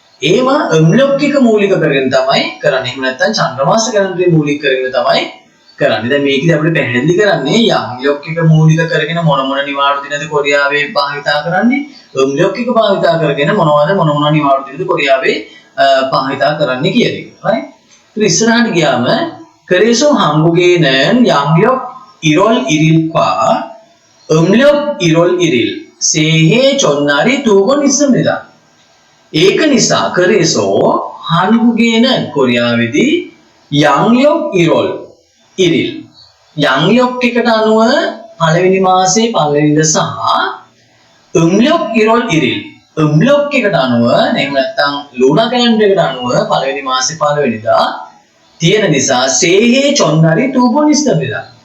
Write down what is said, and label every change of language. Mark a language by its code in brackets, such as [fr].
[si] ඒවා 음력ික මූලික කරගෙන තමයි කරන්නේ. එහෙම නැත්නම් චන්ද්‍රමාස කැලෙන්ඩරේ මූලික කරගෙන තමයි කරන්නේ. දැන් මේකදී අපිට පැහැදිලි කරන්නේ යම්ලොක්කික මූලික කරගෙන මොන නිවාඩු දිනද කොරියාවේ භාවිතා කරන්නේ 음력ික භාවිතා කරගෙන මොන නිවාඩු දිනද කොරියාවේ භාවිතා කරන්නේ කියන එක right. ඉතින් ඉස්සරහට ගියාම [ko] 그래서 한국에는 양력 1월 1일과 음력 1월 1일 새해 전날이 두 번 있습니다. [si] ඒක නිසා [ko] 그래서 한국에는 [si] 코리아වේදී [ko] 양력 1월 1일 [si] 양력 එකට අනුව පළවෙනි මාසේ පළවෙනිද සහ [ko] 음력 1월 1일 [si] 음력 එකට අනුව එහෙම නැත්නම් ලුනා කැලෙන්ඩර් එකට අනුව පළවෙනි මාසේ පළවෙනිදා තියෙන නිසා [ko] 새해 전날이 두 번 있습니다.